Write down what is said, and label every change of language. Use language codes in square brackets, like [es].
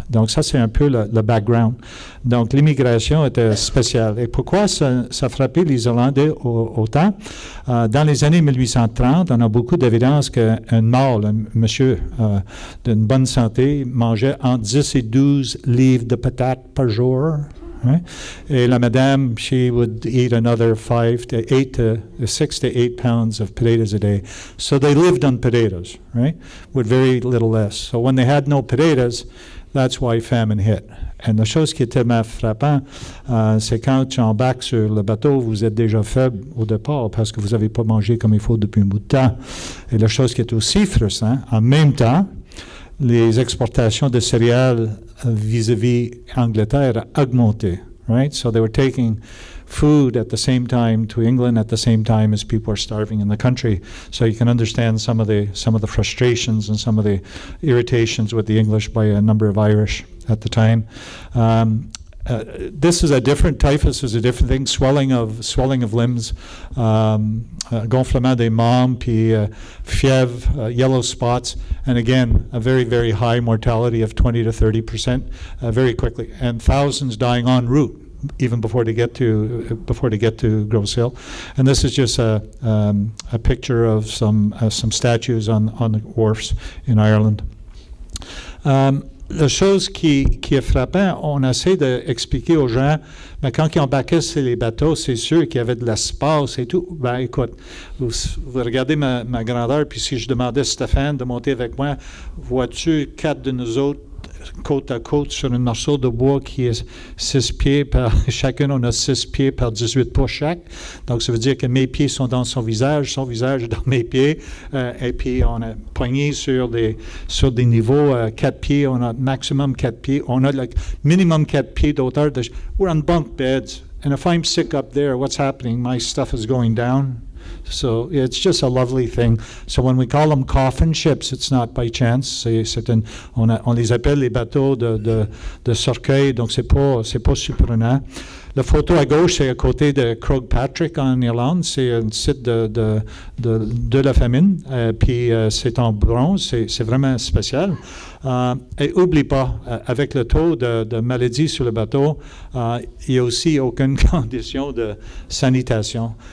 [fr] Donc, ça, c'est un peu le background. Donc, l'immigration était spéciale. Et pourquoi ça frappait les Irlandais autant? Dans les années 1830, on a beaucoup d'évidence qu'un mort, un monsieur d'une bonne santé, mangeait entre 10 et 12 livres de patates par jour. [en] Right? [fr] Et la madame, [en] she would eat another 6 to 8 pounds of potatoes a day. So they lived on potatoes, right? With very little less. So when they had no potatoes, that's why famine hit. [fr] Et la chose qui est tellement frappante, c'est quand tu embarques sur le bateau, vous êtes déjà faible au départ parce que vous n'avez pas mangé comme il faut depuis un bout de temps. Et la chose qui est aussi frustrante, en même temps, les exportations de céréales vis-à-vis Angleterre a augmenté. [en] Right? So they were taking food at the same time to England at the same time as people are starving in the country. So you can understand some of the frustrations and some of the irritations with the English by a number of Irish at the time. This is a different typhus is a different thing. Swelling of limbs, [fr] gonflement des membres, [en] puis fièvre, yellow spots, and again a very, very high mortality of 20 to 30% very quickly, and thousands dying en route even before they get to Grosse Hill. And this is just a picture of some statues on the wharfs in Ireland. [fr] La chose qui est frappante, on essaie d'expliquer aux gens, mais quand ils embarquaient sur les bateaux, c'est sûr qu'il y avait de l'espace et tout. Ben écoute, vous regardez ma grandeur, puis si je demandais à Stéphane de monter avec moi, vois-tu 4 de nous autres côte à côte sur un morceau de bois qui est 6 pieds par... Chacun, on a 6 pieds par 18 pouces chaque. Donc, ça veut dire que mes pieds sont dans son visage est dans mes pieds. Et puis, on a poigné sur des niveaux 4 pieds. On a maximum 4 pieds. On a le minimum 4 pieds d'auteur. [en] We're on bunk beds. And if I'm sick up there, what's happening? My stuff is going down. So it's just a lovely thing. So when we call them coffin ships, it's not by chance. [fr] On les appelle les bateaux de cercueil, donc c'est pas surprenant. La photo à gauche, c'est à côté de Croagh Patrick en Irlande. C'est un site de la famine. Puis c'est en bronze. C'est vraiment spécial. Et n'oublie pas, avec le taux de maladie sur le bateau, il n'y a aussi aucune condition de sanitation.